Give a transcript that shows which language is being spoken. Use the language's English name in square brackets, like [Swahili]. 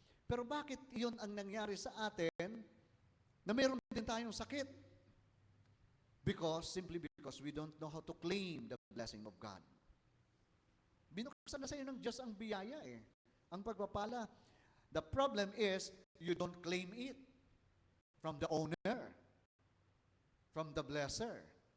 [Filipino] Pero bakit iyon ang nangyari sa atin na mayroon din tayong sakit? [English] Simply because we don't know how to claim the blessing of God. [Filipino] Binuksan na sa iyo ng Diyos ang biyaya eh. Ang pagpapala. [English] The problem is, you don't claim it from the owner, from the blesser.